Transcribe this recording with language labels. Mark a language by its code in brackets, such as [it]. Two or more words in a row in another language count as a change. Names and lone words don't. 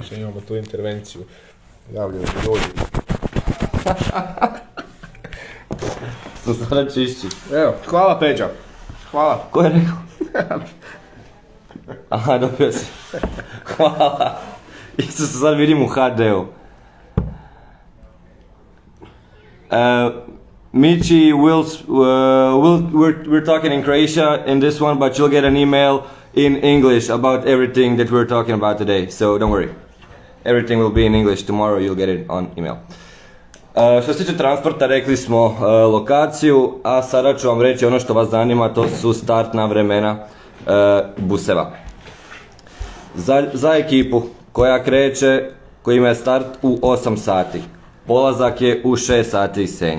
[hr] Imamo tu intervenciju. Javljaju se ljudi. Sam sada čišći. Evo, hvala Peđa. Hvala. Ko je rekao? Aha, dobio si. Hvala. Isto se sad vidim u HD-u. [en] Michi, we're talking in Croatia in this one, but you'll get an email in English about everything that we're talking about today, so don't worry. Everything will be in English, tomorrow you'll get it on email. [hr] Što se tiče transporta, rekli smo lokaciju, a sada ću vam reći ono što vas zanima, to su startna vremena buseva. Za ekipu koja kreće, koji ima start u 8 sati, polazak je u 6 sati iz Senja.